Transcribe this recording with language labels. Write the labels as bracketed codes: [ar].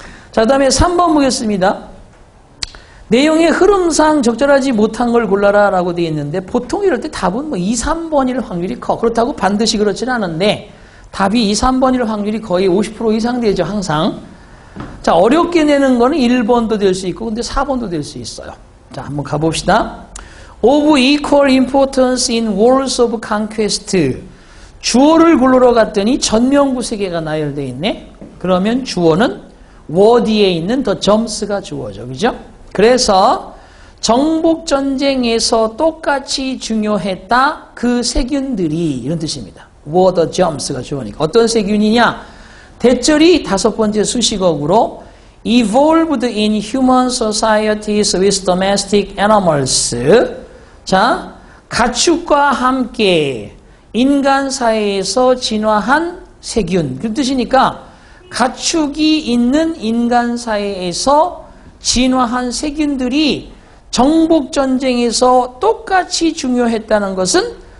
[ko] 자, 그 다음에 3번 보겠습니다. 내용의 흐름상 적절하지 못한 걸 골라라 라고 되어 있는데 보통 이럴 때 답은 뭐 2, 3번일 확률이 커. 그렇다고 반드시 그렇지는 않은데 답이 2, 3번일 확률이 거의 50% 이상 되죠. 항상. 자, 어렵게 내는 거는 1번도 될 수 있고 근데 4번도 될 수 있어요. 자, 한번 가봅시다. [en] Of equal importance in wars of conquest. [ko] 주어를 고르러 갔더니 전명구 3개가 나열되어 있네. 그러면 주어는 word에 있는 [en] the gems [ko] 가 주어죠. 그죠? 그래서 정복전쟁에서 똑같이 중요했다. 그 세균들이 이런 뜻입니다. [en] were the gems [ko] 가 주어니까. 어떤 세균이냐? 대절이 5번째 수식어구로 [en] evolved in human societies with domestic animals. [ko] 자, 가축과 함께 인간 사회에서 진화한 세균. 그 뜻이니까 가축이 있는 인간 사회에서 진화한 세균들이 정복전쟁에서 똑같이 중요했다는 것은